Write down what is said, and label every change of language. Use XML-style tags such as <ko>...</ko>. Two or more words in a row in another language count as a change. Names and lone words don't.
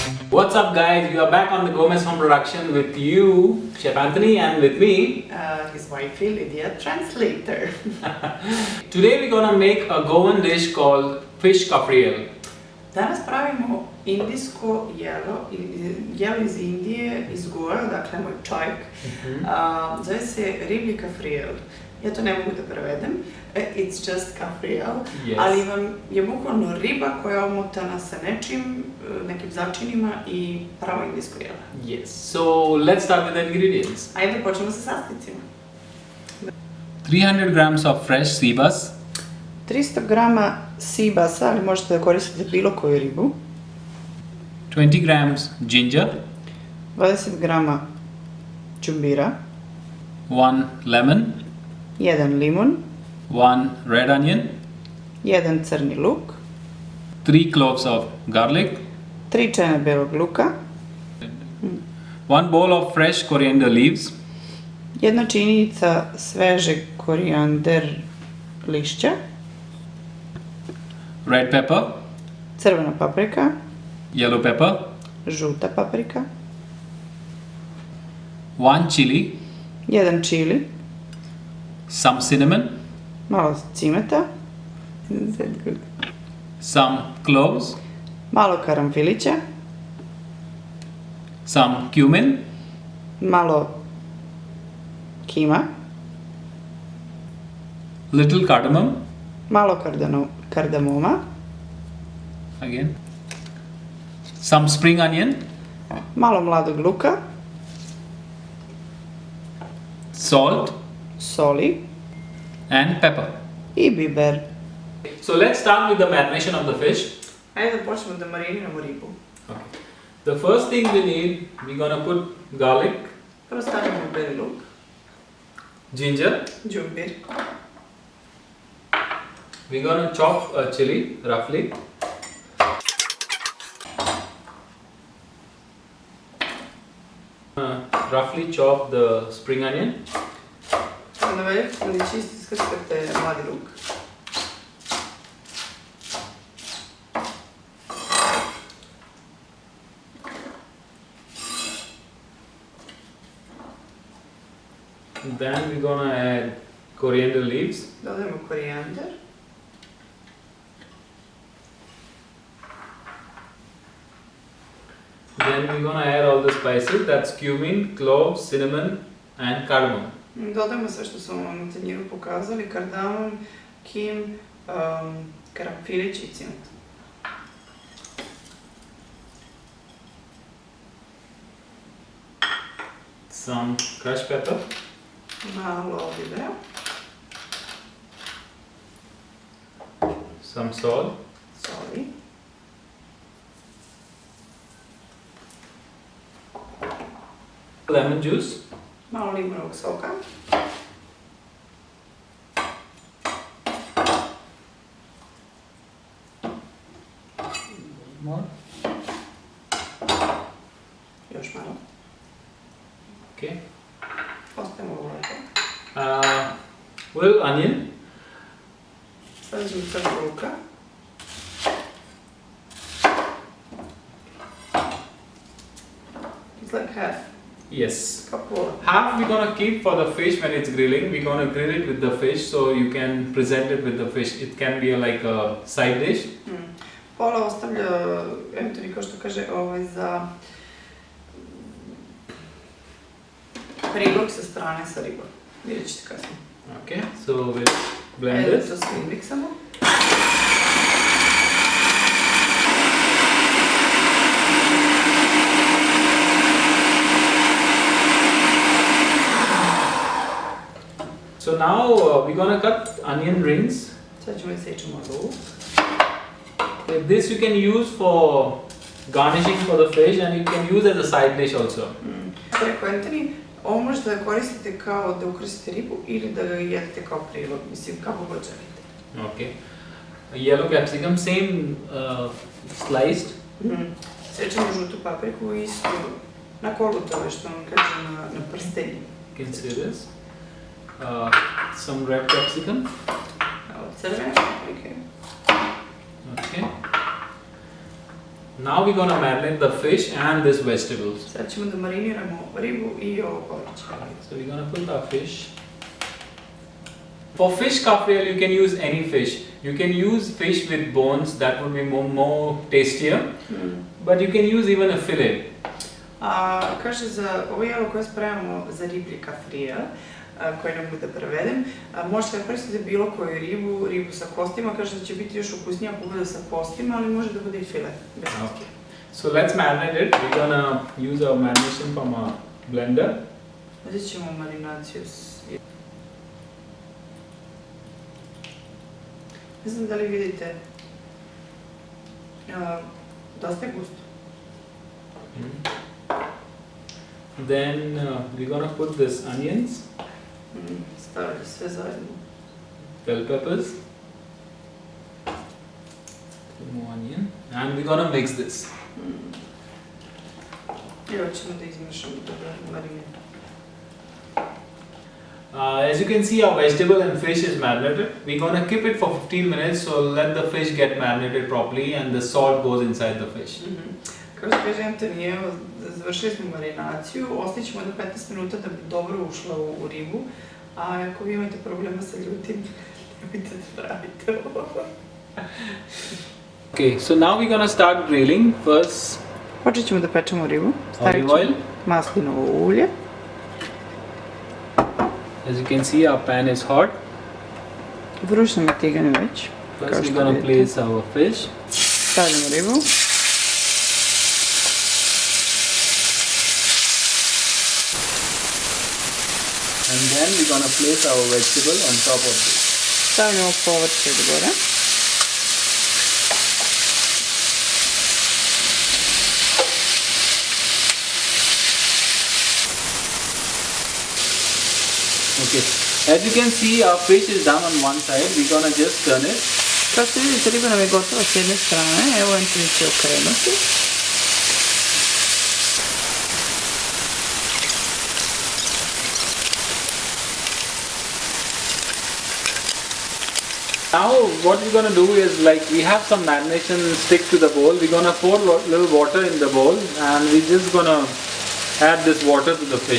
<en>What's up guys, you are back on the Gomez Home Production with you, Chef Anthony, and with me, his wifey Lydia, translator. Today we're gonna make a Goan dish called fish Cafreal.</en> <sr>Danas pravimo indisko jelo, jelo iz Indije, iz Goa, dakle moj čovjek. Zove se riblji kafriel. Ja to ne mogu da prevedem,</sr> <en>it's just kafriel, Yes.</en> <sr>ali vam je bukvalno riba koja je omotana sa nečim, nekim začinima i pravo indijsko jelo.</sr> <en>Yes, so let's start with the ingredients.</en> <sr>Ajde počnemo sa sastojcima.</sr> <en>300 grams of fresh Seabass,</en> <sr>300 grama Seabassa, ali možete da koristite bilo koju ribu.</sr> <en>20 grams ginger,</en> <sr>20 grama DJumbira,</sr> <en>1 lemon,</en> <sr>1 limun,</sr> <en>1 red onion,</en> <sr>1 crni luk,</sr> <en>3 cloves of garlic,</en> <sr>3 čene belog luka,</sr> <en>1 bowl of fresh coriander leaves,</en> <sr>1 činjenica svežeg korijander lišća,</sr> <en>red pepper,</en> <sr>crvena paprika,</sr> <en>yellow pepper,</en> <sr>žuta paprika,</sr> <en>1 chili,</en> <sr>1 čili,</sr> <en>some cinnamon,</en> <sr>malo cimeta,</sr> <en>some cloves,</en> <sr>malo karanfilića,</sr> <en>some cumin,</en> <sr>malo kima,</sr> <en>little cardamom,</en> <sr>malo kardamoma,</sr> <en>again, some spring onion,</en> <sr>malo mladog luka,</sr> <en>salt,</en> <sr>soli</sr> <en>and pepper.</en> <sr>i biber.</sr> <en>So let's start with the marination of the fish.</en> <sr>Ajde da počnemo da mariniramo ribu.</sr> <en>Okay. The first thing we need, we're gonna put garlic,</en> <sr>Prvo stavimo beli luk,</sr> <en>ginger,</en> <sr>đumbir,</sr> <en>we're gonna chop a chili roughly, roughly chop the spring onion,</en> <sr>onda veljak ili čisti skrskate mladi luk,</sr> <en>then we're gonna add coriander leaves,</en> <sr>dodajemo korijander,</sr> <en>then we're gonna add all the spices, that's cumin, cloves, cinnamon and cardamom.</en> <sr>dodajemo sve što smo vam na tanjiru pokazali, kardamom, kim, karanfilić i cimet.</sr> <en>Some crushed pepper,</en> <sr>Malo bibera,</sr> <en>some salt,</en> <sr>soli,</sr> <en>lemon juice,</en> <sr>malo limunovog soka,</sr> <en>more,</en> <sr>još malo,</sr> <en>okay,</en> <sr>ostavimo ovako.</sr> <en>little onion,</en> <sr>Stavimo crnog luka,</sr> <en>it's like half, yes.</en> <sr>kao pola.</sr> <en>Half we're gonna keep for the fish when it's grilling. We're gonna grill it with the fish so you can present it with the fish. It can be like a side dish.</en> <sr>Pola ostavlja, Anthony kao što kaže, za prilog sa strane sa ribom. Vidjet ćete kasnije.</sr> <en>Okay, so we'll blend</en> <sr>Ajde</sr> <en>this.</en> <sr>to sve miksamo.</sr> <en>So now we're gonna cut onion rings.</en> <sr>Sad ćemo isečemo luk.</sr> <en>This you can use for garnishing for the fish and you can use as a side dish also.</en> <sr>Rekao Anthony, ovo možete da koristite kao da ukrasite ribu ili da ga jedete kao prilog, mislim kako god želite.</sr> <en>Okay. Yellow capsicum, same sliced.</en> <sr>Sečemo žutu papriku isto na kolutove što vam kaže na prstenju.</sr> <en>You can see this. Some red capsicum.</en> <sr>Crvene paprike.</sr> <en>Okay. Now we're gonna marinate the fish and these vegetables.</en> <sr>Sad ćemo da mariniramo ribu I ovo povrće.</sr> <en>So we're gonna put our fish. For fish Cafreal, you can use any fish. You can use fish with bones, that would be more tastier. But you can use even a fillet.</en> <sr>Kaže za ovo jelo koje spremamo za riblji kafriel, koji ne mogu da prevedem, možete da koristite bilo koju ribu sa kostima, kaže da će biti još ukusnija ako bude sa kostima, ali može da bude I filet, bez kosti. So let's marinate it. We're gonna use our marination from our blender. Uzet ćemo marinaciju. Ne znam da li vidite, dosta je gusto.</sr> <en>Then we're gonna put this onions.</en> <sr>Stavljaju sve zajedno.</sr> <en>Bell peppers. More onion. And we're gonna mix this.</en> <sr>I ovo ćemo da izmešamo dobro mariniramo.</sr> <en>As you can see, our vegetable and fish is marinated. We're gonna keep it for 15 minutes, so let the fish get marinated properly and the salt goes inside the fish.</en> <sr>Kao što kaže Antoni, evo, završili smo marinaciju, ostavit ćemo do 15 minuta da bi dobro ušla u ribu, a ako vi imate problema sa ljutim, nemojte da pravite ovo.</sr> <en>Okay, so now we're gonna start grilling. First,</en> <sr>Počet ćemo da pečemo ribu.</sr> <en>olive oil.</en> <sr>Maslinovo ulje.</sr> <en>As you can see, our pan is hot.</en> <sr>Vruć nam je tigan već.</sr> <en>First, we're gonna place our fish.</en> <sr>Stavljamo ribu.</sr> <en>And then we're gonna place our vegetable on top of this.</en> <sr>Stavljamo povrće od gore.</sr> <en>Okay, as you can see, our fish is done on one side. We're gonna just turn it.</en> <sr>Kao što vidite, riba nam je gotova s jedne strane. Evo Antoni će okrenuti.</sr> <en>Now what we're gonna do is, like, we have some marination stick to the bowl. We're gonna pour little water in the bowl and we're just gonna add this water to the fish.</en>